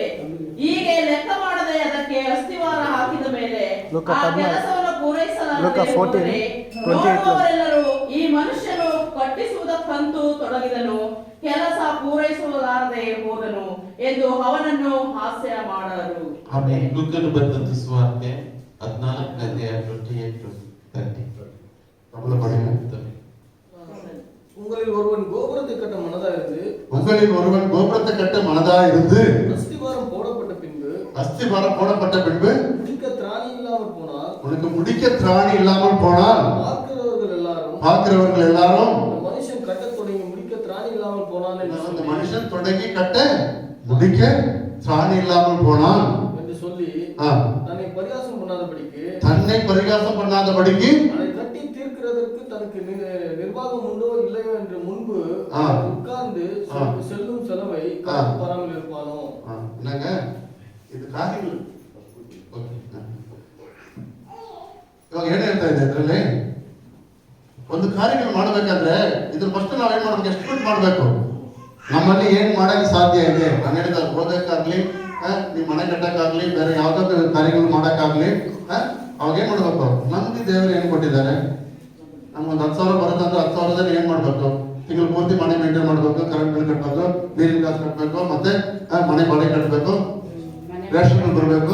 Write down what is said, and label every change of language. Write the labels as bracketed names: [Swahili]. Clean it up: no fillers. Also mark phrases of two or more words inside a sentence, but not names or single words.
[Kannada] ಹೀಗೆ ಲೆಕ್ಕ ಮಾಡದೆ ಅದಕ್ಕೆ ಅಸ್ತಿವಾರ ಹಾಕಿದ ಮೇಲೆ ಆ ಕೆಲಸವನ್ನು ಪೂರೈಸಲಾಗದೆ ನೋಡುವವರೆಲ್ಲರೂ ಈ ಮನುಷ್ಯನು ಕಟ್ಟಿಸುವುದಕ್ಕಂತೂ ತೊಡಗಿದನು, ಕೆಲಸ ಪೂರೈಸಲಾರದೆ ಹೋದನು ಎಂದು ಅವನನ್ನು ಹಾಸ್ಯ ಮಾಡರು. ಲೂಕನು ಬರೆದ ಸುವಾರ್ತೆ 14:28-30. [Tamil] உங்களில் ஒருவன் கோபுரத்தை கட்ட மனதாயிருந்து அஸ்திவாரம் போடப்பட்ட பின்பு முடிக்க திராணி இல்லாமல் போனால் பார்க்கிறவர்கள் எல்லாரும் மனுஷன் கட்ட தொடங்கி முடிக்க திராணி இல்லாமல் போனால் என்று சொல்லி தன்னை பரிகாசம் பண்ணாதபடிக்கு அதை கட்டி தீர்க்கிறதற்கு தனக்கு நிர்வாகம் உண்டோ இல்லையோ என்று முன்பு உட்கார்ந்து செல்லும் செலவை வராமல் இருப்பானோ. [Kannada] என்னங்க ಇದು ಕಾರ್ಯಗಳು ಇವಾಗ ಏನ್ ಹೇಳ್ತಾ ಇದೆ ಇದರಲ್ಲಿ? ಒಂದು ಕಾರ್ಯಗಳು ಮಾಡ್ಬೇಕಾದ್ರೆ ಇದ್ರ ಫಸ್ಟ್ ನಾವ್ ಏನ್ ಮಾಡ್ಬೇಕು? ಎಸ್ಟಿಮೇಟ್ ಮಾಡ್ಬೇಕು. ನಮ್ಮಲ್ಲಿ ಏನ್ ಮಾಡಕ್ ಸಾಧ್ಯ ಇದೆ. ನಾನು ಹೇಳಿದ ಓದಕ್ಕಾಗ್ಲಿ ನೀವು ಮನೆ ಕಟ್ಟಕ್ಕಾಗ್ಲಿ ಬೇರೆ ಯಾವ್ದಾದ್ರು ಕಾರ್ಯಗಳು ಮಾಡಕ್ಕಾಗ್ಲಿ ಅವಾಗ ಏನ್ ಮಾಡ್ಬೇಕು, ನಮ್ಗೆ ದೇವರು ಏನ್ ಕೊಟ್ಟಿದ್ದಾರೆ, ನಮ್ಗೊಂದು 10,000 ಬರುತ್ತೆ ಅಂದ್ರೆ 10,000ದಲ್ಲಿ ಏನ್ ಮಾಡ್ಬೇಕು, ತಿಂಗಳು ಪೂರ್ತಿ ಮನೆ ಮೇಂಟೈನ್ ಮಾಡ್ಬೇಕು, [English] current bill [Kannada] ಕಟ್ಟಬೇಕು, ನೀರಿನ ಕಾಸು ಕಟ್ಟಬೇಕು, ಮತ್ತೆ ಮನೆ ಬಾಡಿಗೆ ಕಟ್ಟಬೇಕು, [English] ration bill [Kannada] ಬರಬೇಕು.